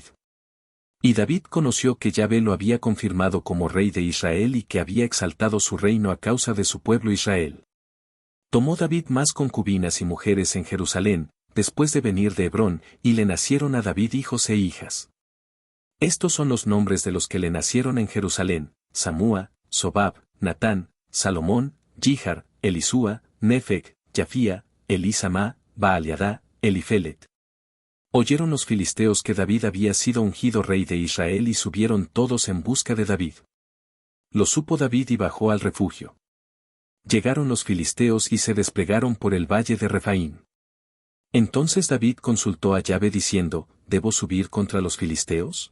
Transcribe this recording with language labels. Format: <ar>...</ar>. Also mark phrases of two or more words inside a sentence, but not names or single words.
<es>Y David conoció que Yahvé lo había confirmado como rey de Israel y que había exaltado su reino a causa de su pueblo Israel. Tomó David más concubinas y mujeres en Jerusalén, después de venir de Hebrón, y le nacieron a David hijos e hijas. Estos son los nombres de los que le nacieron en Jerusalén: Samúa, Sobab, Natán, Salomón, Jihar, Elisúa, Nefeg, Yafía, Elisama, Baaliadá, Elifelet. Oyeron los filisteos que David había sido ungido rey de Israel y subieron todos en busca de David. Lo supo David y bajó al refugio. Llegaron los filisteos y se desplegaron por el valle de Refaín. Entonces David consultó a Yahvé diciendo, ¿debo subir contra los filisteos?</es>